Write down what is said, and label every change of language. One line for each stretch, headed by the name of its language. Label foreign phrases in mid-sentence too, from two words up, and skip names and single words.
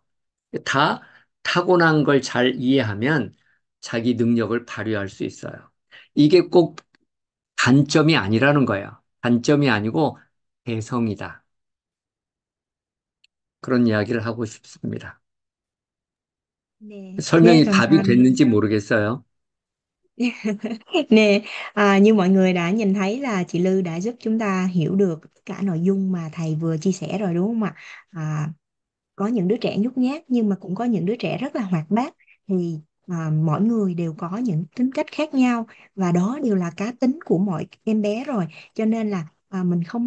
Korean: 다 타고난 걸 잘 이해하면 자기 능력을 발휘할 수 있어요. 이게 꼭 단점이 아니라는 거예요. 단점이 아니고 개성이다. 그런 이야기를 하고 싶습니다. Nè, yeah, 설명이 답이 됐는지 모르겠어요.
Vietnamese: Nè, như mọi người đã nhìn thấy là chị Lư đã giúp chúng ta hiểu được tất cả nội dung mà thầy vừa chia sẻ rồi đúng không ạ? À, có những đứa trẻ nhút nhát nhưng mà cũng có những đứa trẻ rất là hoạt bát, thì mỗi người đều có những tính cách khác nhau, và đó đều là cá tính của mỗi em bé rồi, cho nên là mình không